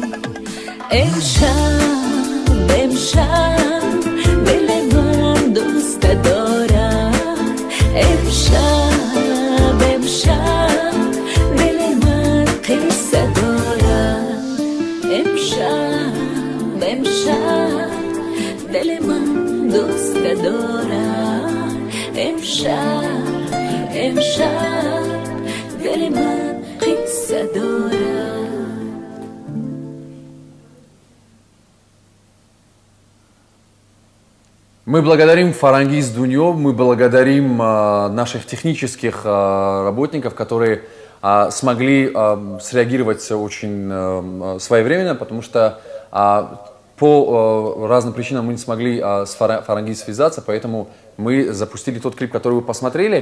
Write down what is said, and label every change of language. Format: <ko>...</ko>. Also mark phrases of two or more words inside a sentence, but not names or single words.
<fa>امشب دل من دوست دارم امشب دل من قصه دارم امشب دل من دوست دارم امشب دل من قصه دارم</fa> <ru>Мы благодарим Фарангиз Дуньё, мы благодарим наших технических работников, которые смогли среагировать очень своевременно, потому что по разным причинам мы не смогли с Фарангиз связаться, поэтому мы запустили тот клип, который вы посмотрели.</ru>